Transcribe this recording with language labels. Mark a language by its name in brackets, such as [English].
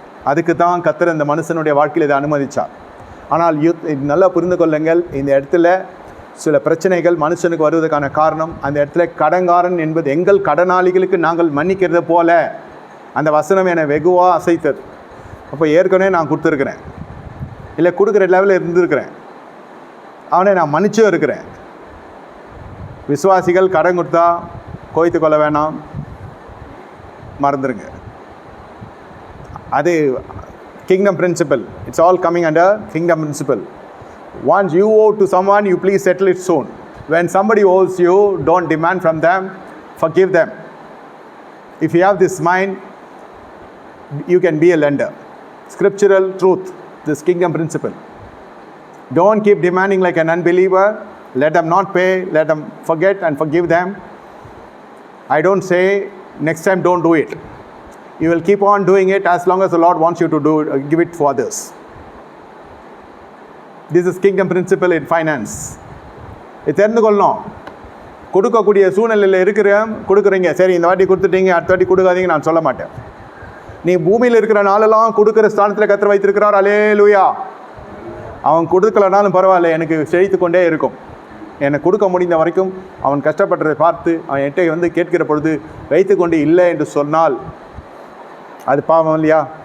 [Tamil] அதுக்கு தான் கர்த்தர் இந்த மனுஷனுடைய வாழ்க்கையில் இதை அனுமதித்தார். ஆனால் நல்லா புரிந்து கொள்ளுங்கள், இந்த இடத்துல சில பிரச்சனைகள் மனுஷனுக்கு வருவதற்கான காரணம், அந்த இடத்துல கடன்காரன் என்பது எங்கள் கடனாளிகளுக்கு நாங்கள் மன்னிக்கிறத போல அந்த வசனம் என்னை வெகுவாக அசைத்தது. அப்போ ஏற்கனவே நான் கொடுத்துருக்குறேன், இல்லை கொடுக்குற லெவலில் இருந்திருக்கிறேன், அவனை நான் மன்னிச்சும் இருக்கிறேன். விசுவாசிகள் கடன் கொடுத்தா கோய்த்து கொள்ள வேணாம், மறந்துடுங்க. [English] அது kingdom principle. It's all coming under kingdom principle. Once you owe to someone, you please settle it soon. When somebody owes you, don't demand from them, forgive them. If you have this mind, you can be a lender. Scriptural truth, this kingdom principle. Don't keep demanding like an unbeliever. Let them not pay, let them forget and forgive them. I don't say next time don't do it. You will keep on doing it as long as the Lord wants you to do it, give it for others. This is kingdom principle in finance. [Tamil] இது தெரிந்து கொள்ளணும். கொடுக்கக்கூடிய சூழ்நிலையில் கொடுக்குறீங்க, சரி இந்த வாட்டி கொடுத்துட்டீங்க, அடுத்த வாட்டி கொடுக்காதீங்க நான் சொல்ல மாட்டேன். நீ பூமியில் இருக்கிற நாளெல்லாம் கொடுக்குற ஸ்தானத்தில் கர்த்தர் வைத்திருக்கிறார். அல்லேலூயா. அவன் கொடுக்கலனாலும் பரவாயில்ல, எனக்கு செழித்து கொண்டே இருக்கும். என்னை கொடுக்க முடிந்த வரைக்கும் அவன் கஷ்டப்படுறதை பார்த்து அவன் என்கிட்ட கேட்கிற பொழுது வைத்து கொண்டு இல்லை என்று சொன்னால் அது பாவம் இல்லையா?